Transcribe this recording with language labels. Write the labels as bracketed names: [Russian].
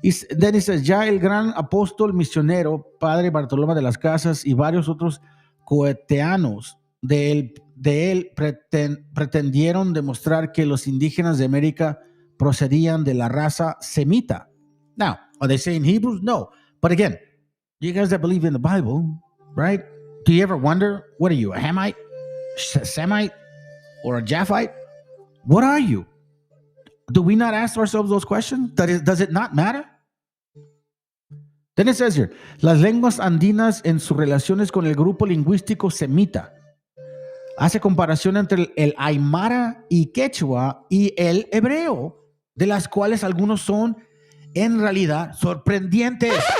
[English] Then it says, [Spanish] ya el gran apóstol misionero, padre Bartolomé de las Casas y varios otros coetáneos de él pretendieron demostrar que los indígenas de América procedían de la raza semita. [English] Now, are they saying Hebrews? No. But again, you guys that believe in the Bible, right? Do you ever wonder, what are you, a Hamite, Semite, or a Japhite? What are you? Do we not ask ourselves those questions? Does it not matter? Then it says here, [Spanish] las lenguas andinas en sus relaciones con el grupo lingüístico semita. Hace comparación entre el aymara y quechua y el hebreo, de las cuales algunos son en realidad sorprendentes.